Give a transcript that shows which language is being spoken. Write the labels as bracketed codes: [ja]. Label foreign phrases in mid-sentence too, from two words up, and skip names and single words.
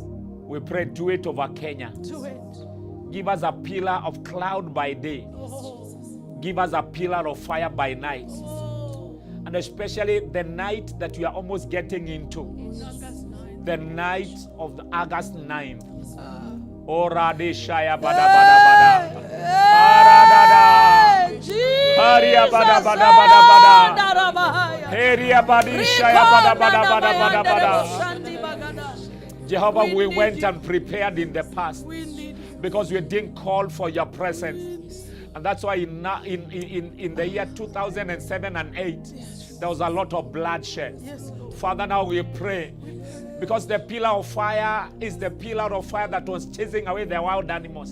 [en] We pray, do it over Kenya. Do it. Give us a pillar of cloud by day. Give us a pillar of fire by night. And especially the night that we are almost getting into. The night of the August 9th. Ora de shaya bada bada bada. Aradada. Haria bada bada bada bada. Heria badi shaya bada bada bada bada bada. Jehovah, we went and prepared in the past because we didn't call for your presence. And that's why in the year 2007 and 8, there was a lot of bloodshed. Father, now we pray, because the pillar of fire is the pillar of fire that was chasing away the wild animals.